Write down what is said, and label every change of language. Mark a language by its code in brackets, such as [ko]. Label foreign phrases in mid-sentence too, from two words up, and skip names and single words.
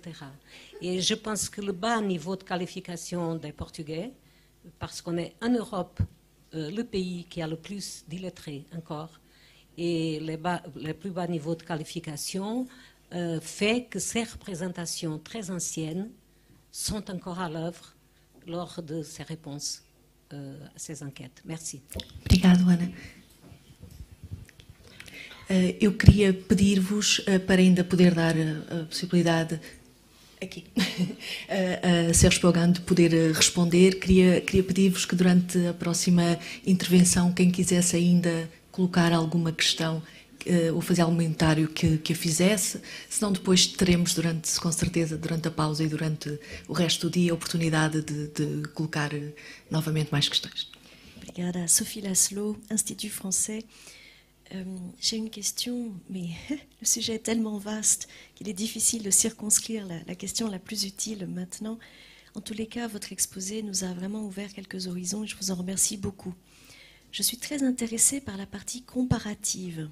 [fr] Et je pense que le bas niveau de qualification des Portugais, parce qu'on est en Europe le pays qui a le plus d'illettrés encore, et les plus bas niveaux de qualification fait que ces représentations très anciennes sont encore à l'œuvre lors de ces réponses à ces enquêtes. Merci. [pt] Obrigado, Ana. Eu queria pedir-vos, para ainda poder dar a possibilidade aqui a Sérgio Pogano de poder responder, queria pedir-vos que durante a próxima intervenção, quem quisesse ainda colocar alguma questão ou fazer algum comentário que a fizesse, senão depois teremos com certeza, durante a pausa e durante o resto do dia, a oportunidade de colocar novamente mais questões. Obrigada. [fr] Sophie Laszlo, Institut Français. J'ai une question, mais le sujet est tellement vaste qu'il est difficile de circonscrire la question la plus utile maintenant. En tous les cas, votre exposé nous a vraiment ouvert quelques horizons et je vous en remercie beaucoup. Je suis très intéressée par la partie comparative.